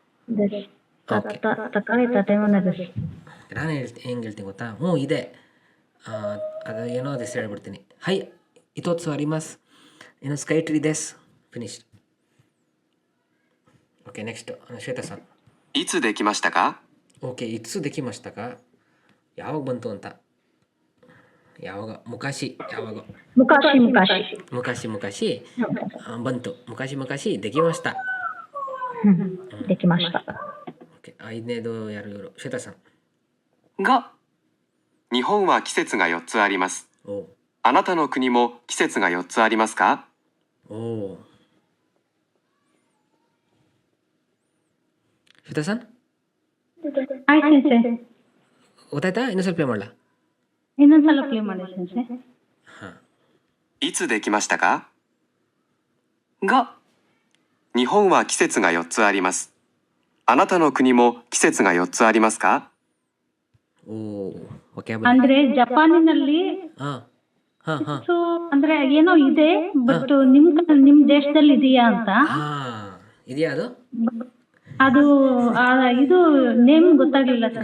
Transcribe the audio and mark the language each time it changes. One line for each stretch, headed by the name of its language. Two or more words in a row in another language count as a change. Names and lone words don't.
Japanese: 高い 建物 です.
Kannada: ನಾನು ಹೆಂಗೆ ಹೇಳ್ತೀನಿ ಗೊತ್ತಾ? ಹ್ಞೂ ಇದೆ, ಅದು ಏನೋ ಅದು ಹೆಸರು ಹೇಳ್ಬಿಡ್ತೀನಿ.
Japanese: はい 一つ あります ಏನು スカイツリー です. ಫಿನಿಶ್ಡ್.
Kannada: ಓಕೆ, ನೆಕ್ಸ್ಟ್ ಶ್ವೇತಾ ಸರ್.
Japanese: いつできましたか？
Kannada: ಓಕೆ,
Japanese: いつ できましたか
Kannada: ಯಾವಾಗ ಬಂತು ಅಂತ. ಯಾವಾಗ? ಮುಕಾಶಿ ಯಾವಾಗ? ಮುಕಾಶಿ ಬಂತು.
Japanese: 昔 できました.
Kannada: ಓಕೆ, ಐದನೇದು ಯಾರು ಇವರು? ಶ್ವೇತಾ ಸರ್.
Japanese: が、日本は季節が4つあります。
Kannada: ಓ
Japanese: あなたの国も季節が4つありますか？
Kannada: ಓ ಶ್ವೇತಾ ಸರ್ ಆಯ್ತು ಸೆನ್ಸೆ, ಗೊತ್ತಾಯ್ತಾ? ಇನ್ನೊಂದು ಸ್ವಲ್ಪ ಪ್ಲೇ ಮಾಡಲ? ಇನ್ನೊಂದ್ಸಲ ಪ್ಲೇ ಮಾಡಿ ಸೆನ್ಸೆ. ಹಾಂ
Japanese: いつできましたか？が、日本は季節が4つあります。あなたの国も季節が4つありますか？
Kannada: ಓ ಓಕೆ. ಅಂದ್ರೆ ಜಪಾನಿನಲ್ಲಿ ಹಾಂ ಹಾಂ ಹಾಂ ಸೊ ಅಂದ್ರೆ ಏನೋ ಇದೆ, ಬಟ್ ನಿಮ್ ದೇಶದಲ್ಲಿ ಇದೆಯಾ ಅಂತ. ಹಾಂ ಇದೆಯಾ ಅದು? ಅದು ಇದು ನೇಮ್ ಗೊತ್ತಾಗ್ಲಿಲ್ಲ ಸರ್.